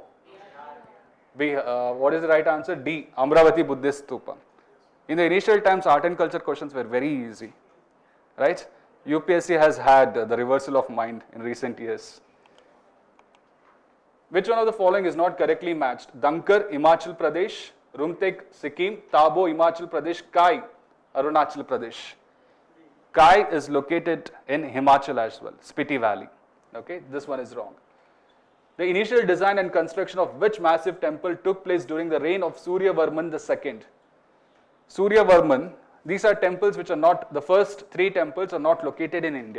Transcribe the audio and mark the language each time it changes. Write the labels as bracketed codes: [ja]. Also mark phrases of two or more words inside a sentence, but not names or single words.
[en] B. What is the right answer? D. Amravati Buddhist Stupa. In the initial times, art and culture questions were very easy, right? UPSC has had the reversal of mind in recent years. Which one of the following is not correctly matched? Dankar, Himachal Pradesh, Rumtek, Sikkim, Tabo, Himachal Pradesh, Kai, Arunachal Pradesh. Kai is located in Himachal as well, Spiti Valley. Okay, this one is wrong. The initial design and construction of which massive temple took place during the reign of Suryavarman II? Suryavarman, these are temples which are not, the first three temples are not located in India.